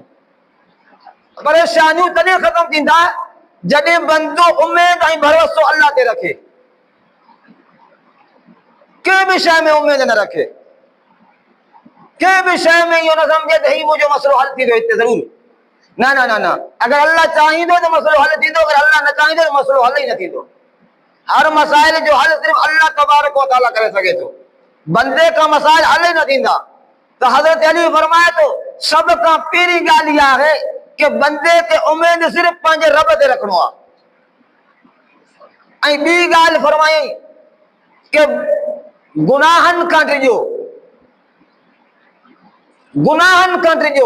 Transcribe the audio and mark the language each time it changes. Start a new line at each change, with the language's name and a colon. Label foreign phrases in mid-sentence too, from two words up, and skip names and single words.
Sindhi: परेशानियूं तॾहिं ख़त्म थींदा जॾहिं बंदो उम्मीद ऐं भरोसो अल्लाह ते रखे, कंहिं बि शइ में उम्मीद न रखे, कंहिं बि शइ में इहो न सम्झे त ही मुंहिंजो मसइलो हल थींदो हिते ज़रूर, न न न न, अगरि अल्लाह चाहींदो त मसइलो हल थींदो, अगरि अल्लाह न चाहींदो त मसइलो हल ई न थींदो। हर मसाइल जो हल सिर्फ़ अल्लाह तबारक व तआला करे सघे थो, बंदे का मसाइल हल ही न थींदा। त हज़रत अली फरमाए थो सभ खां पहिरीं ॻाल्हि इहा आहे कि बंदे खे उम्मीद सिर्फ़ पंहिंजे रब ते रखणो आहे। ऐं ॿी ॻाल्हि फरमाई कि गुनाहनि खां डिॼो, गुनाहनि खां डिॼो।